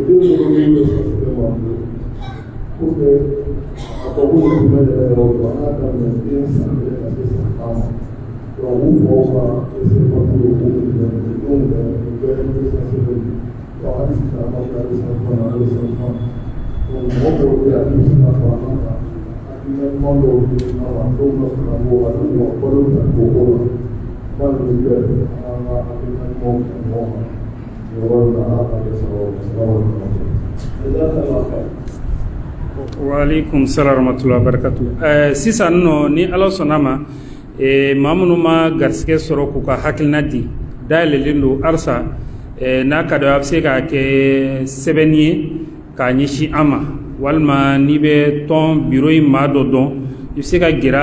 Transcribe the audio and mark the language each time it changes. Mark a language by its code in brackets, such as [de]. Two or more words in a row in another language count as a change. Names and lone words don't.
[bm] den minnu bɛ sɛgɛsɛgɛ b'an bolo [fr] pour que [bm] a fɔ ko nin tun bɛ yɛrɛ yɔrɔ la an y'a daminɛ den san kelen ka se san tan ma donc u faw ka ese papier ko nin bɛ denw bɛ nin bɛɛ ye sɛgɛsɛgɛ donc hali sisan an b'a fɔ ale san fana ale san fana donc mɔgɔ dɔw bɛ yen a bɛ se ka fara ɲɔgɔn kan hakilina ɲuman dɔw bɛ yen nɔ a dɔw ka sɔrɔ a b'o a bɛ mɔgɔ balo ta k'o ko la ba nin bɛɛ an ka hakilina ɲumanw fara ɲɔgɔn kan nin yɔrɔ in na ala ka kɛ sababu [ar] وعليكم السلام ورحمة الله وبركاته. [bm] Sisan nɔ ni Ala sɔnna ma maa minnu ma garisɛgɛ sɔrɔ k'u ka hakilina di dayɛlɛlen don halisa n'a ka dɔ a bɛ se ka kɛ sɛbɛnni ye k'a ɲɛsin an ma walima n'i bɛ tɔn biro in maa dɔ dɔn i bɛ se ka gɛrɛ a